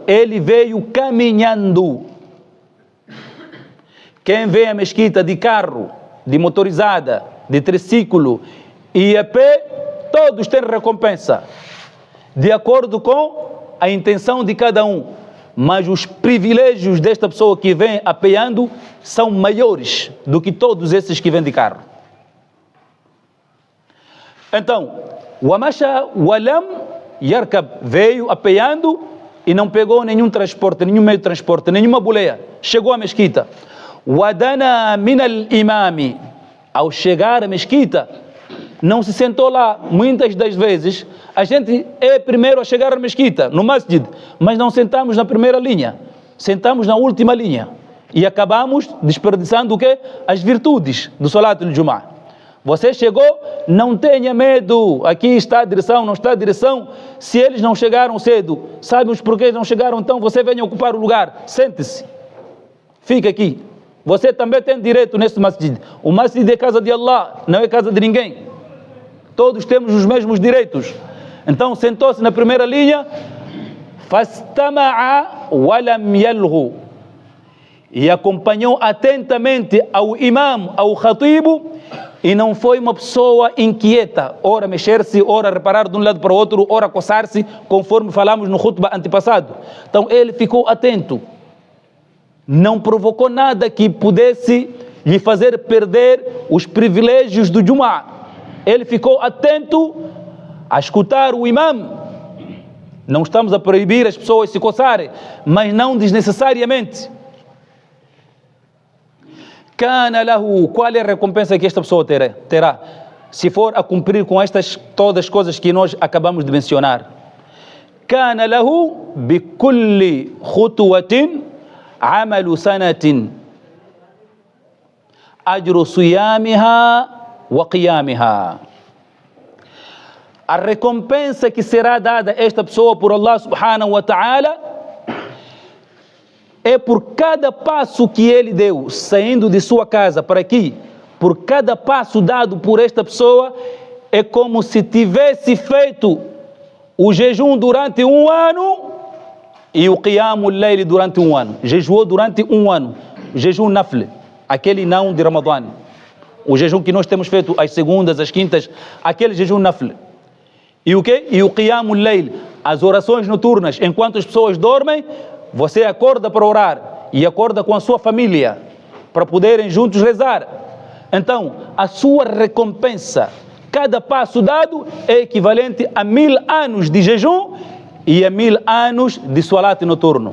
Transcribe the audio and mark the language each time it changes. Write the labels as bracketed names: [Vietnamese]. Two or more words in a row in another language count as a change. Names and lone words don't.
[Portuguese] Ele veio caminhando. Quem vem à mesquita de carro, de motorizada, de triciclo e a pé, todos têm recompensa, de acordo com a intenção de cada um. Mas os privilégios desta pessoa que vem apeando são maiores do que todos esses que vêm de carro. Então, [Arabic] ومشى ولم يركب, [Portuguese] veio apeando e não pegou nenhum transporte, nenhum meio de transporte, nenhuma boleia. Chegou à mesquita. [Arabic] ودنا من الإمام, [Portuguese] ao chegar à mesquita, não se sentou lá. Muitas das vezes a gente é primeiro a chegar à mesquita, no masjid, mas não sentamos na primeira linha, sentamos na última linha e acabamos desperdiçando o quê? As virtudes do [Arabic] صلاة الجمعة. [Portuguese] Você chegou, não tenha medo, aqui está a direção, não está a direção. Se eles não chegaram cedo, sabem os porquês não chegaram, então você venha ocupar o lugar, sente-se, fica aqui. Você também tem direito nesse masjid. O masjid é casa de Allah, não é casa de ninguém. Todos temos os mesmos direitos. Então sentou-se na primeira linha, [Arabic] فاستمع ولم يلغُ, [Portuguese] e acompanhou atentamente ao imam, ao khatibu, e não foi uma pessoa inquieta, ora mexer-se, ora reparar de um lado para o outro, ora coçar-se, conforme falamos no khutbah antepassado. Então ele ficou atento, não provocou nada que pudesse lhe fazer perder os privilégios do Jum'ah. Ele ficou atento a escutar o imam. Não estamos a proibir as pessoas se coçarem, mas não desnecessariamente. [Arabic] كان له, [Portuguese] qual é a recompensa que esta pessoa terá? Se for a cumprir com estas todas as coisas que nós acabamos de mencionar. [Arabic] كان له بكل خطوة عمل سنة أجر صيامها وقيامها. [Portuguese] A recompensa que será dada a esta pessoa por Allah [Arabic] سبحانه وتعالى [Portuguese] é por cada passo que ele deu, saindo de sua casa para aqui. Por cada passo dado por esta pessoa, é como se tivesse feito o jejum durante um ano e o [Arabic] قيام الليل [Portuguese] durante um ano. Jejuou durante um ano, o jejum nafl, aquele não de Ramadã. O jejum que nós temos feito às segundas, às quintas, aquele jejum nafl. E o quê? E o [Arabic] قيام الليل, [Portuguese] as orações noturnas. Enquanto as pessoas dormem, você acorda para orar e acorda com a sua família para poderem juntos rezar. Então, a sua recompensa, cada passo dado é equivalente a 1000 anos de jejum e a 1000 anos de salat noturno.